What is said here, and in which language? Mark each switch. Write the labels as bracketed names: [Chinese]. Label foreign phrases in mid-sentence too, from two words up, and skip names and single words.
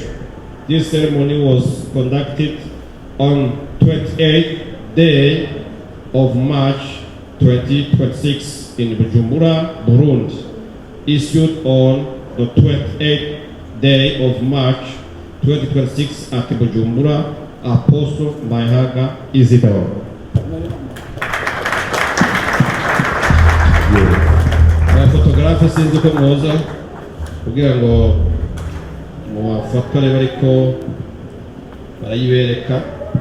[English] This ceremony was conducted on 28th day of March 2026 in Bujumbura, Burundi, issued on the 28th day of March 2026 at Bujumbura, Apostle Bahaga Isidore. [Rundi] Fotografe sinzi ko mwoza kugira ngo mu bafatore bariko barayibereka